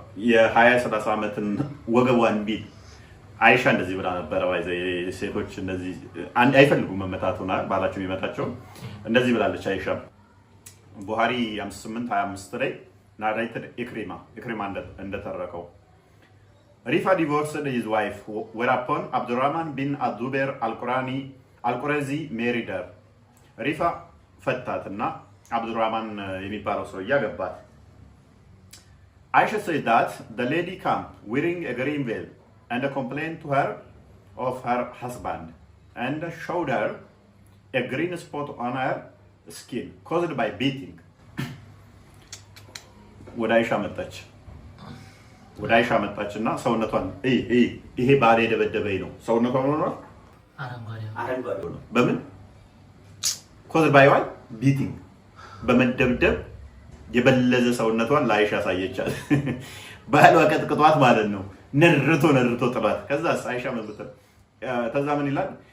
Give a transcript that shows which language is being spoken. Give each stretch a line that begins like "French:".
Amharic: የ20-30 ዓመትን ወገቧን ቢል አይሻ እንደዚህ ብላ ነበረ። ሴቶች እንደዚህ አይፈልጉም መመታቱና ባላቸው የሚመታቸው እንደዚህ ብላለች አይሻ ቡሃሪ 58:25 ላይ narrated ኢክሪማ እንደተረከው ሪፋ
English: divorced his wife whereupon Abdurrahman bin Azubair al-Qurazi married her.
Amharic: ሪፋ ፈታትና አብዱራህማን የሚባለው ሰው ያገባት።
English: Aisha said that the lady came wearing a green veil and complained to her of her husband and showed her a green spot on her skin caused by beating.
Amharic: ወደ አይሻ መጣችና ሰውነቷን ይሄ ባለ ደበደበኝ ነው ሰውነቷን ሆኗል አረንጓዴ ነው። በምን
English: caused by what?
Amharic: beating በመደብደብ የበለዘ ሰውነቷን ለአይሻ ሳየቻት። ባሏ ቀጥቅጧት ማለት ነው። ነርቶ ጥሏት። ከዛስ አይሻ ተዛ ምን ይላል?